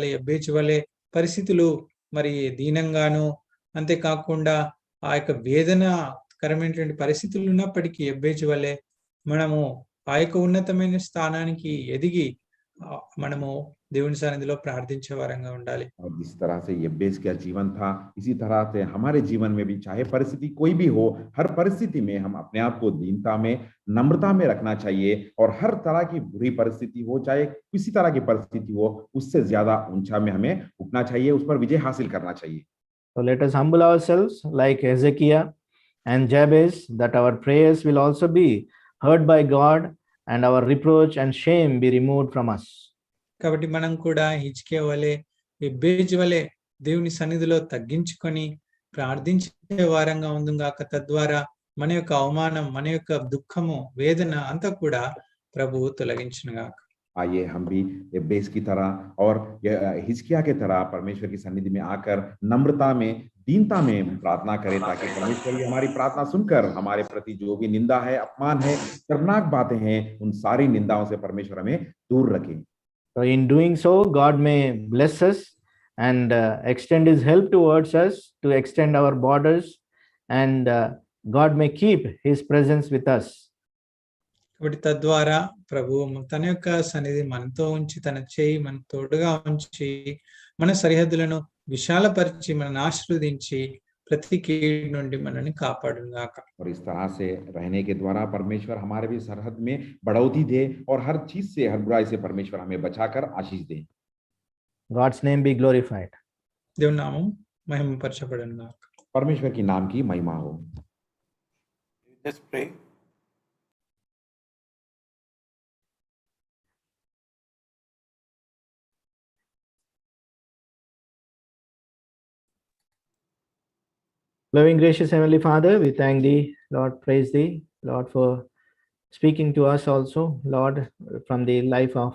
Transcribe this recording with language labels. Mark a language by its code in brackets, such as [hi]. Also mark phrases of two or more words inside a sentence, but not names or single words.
[te] యెబ్బేజు వలె పరిస్థితులు మరి దీనంగాను, అంతేకాకుండా ఆ యొక్క వేదనకరమైనటువంటి పరిస్థితులు ఉన్నప్పటికీ యెబ్బేజు వలె మనము ఆ యొక్క ఉన్నతమైన స్థానానికి ఎదిగి మనము దేవుని సన్నిధిలో ప్రార్థించే వరంగా ఉండాలి. [hi] और जिस तरह से यब्बेस का जीवन था, इसी तरह से हमारे जीवन में भी चाहे परिस्थिति कोई भी हो, हर परिस्थिति में हम अपने आप को दीनता में, नम्रता में रखना चाहिए और हर तरह की बुरी परिस्थिति हो, चाहे किसी तरह की परिस्थिति हो, उससे ज्यादा ऊंचा में हमें उठना चाहिए, उस पर विजय हासिल करना चाहिए। [en] So let us humble ourselves like Hezekiah and Jabez, that our prayers will also be heard by God and our reproach and shame be removed from us. [te] కాబట్టి మనం కూడా హిజ్కియా వలె, యెబ్బేజు వలె దేవుని సన్నిధిలో తగ్గించుకొని ప్రార్థించే వారంగా ఉందుగాక. తద్వారా మన యొక్క అవమానం, మన యొక్క దుఃఖము, వేదన అంతా కూడా ప్రభు తొలగించునుగాక. [hi] आइए हम भी यब्बेस की तरह और हिजकिय्याह की तरह परमेश्वर की सन्निधि में आकर नम्रता में, दीनता में प्रार्थना करें, ताकि परमेश्वर भी हमारी प्रार्थना सुनकर हमारे प्रति जो भी निंदा है, अपमान है, शर्मनाक बातें हैं, उन सारी निंदाओं से परमेश्वर हमें दूर रखे। [en] So in doing so, God may bless us and extend his help towards us to extend our borders, and God may keep his presence with us. [te] కాబట్టి తద్వారా ప్రభు తన యొక్క సన్నిధి మనతో ఉంచి, తన చేయి మన తోడుగా ఉంచి, మన సరిహద్దులను విశాలపరిచి, మనల్ని ఆశీర్వదించి ప్రతి కీడు నుండి మనల్ని కాపాడుగాక. [hi] और इस तरह से रहने के द्वारा परमेश्वर हमारे भी सरहद में बढ़ोतरी दे और हर चीज से, हर बुराई से परमेश्वर हमें बचाकर आशीष दे। [en] God's name be glorified. [te] దేవుని నామం మహిమపరచబడునుగాక. [hi] परमेश्वर की नाम की महिमा हो। [en] Let's pray. Loving, gracious Heavenly Father, we thank thee, Lord, praise thee, Lord, for speaking to us also, Lord, from the life of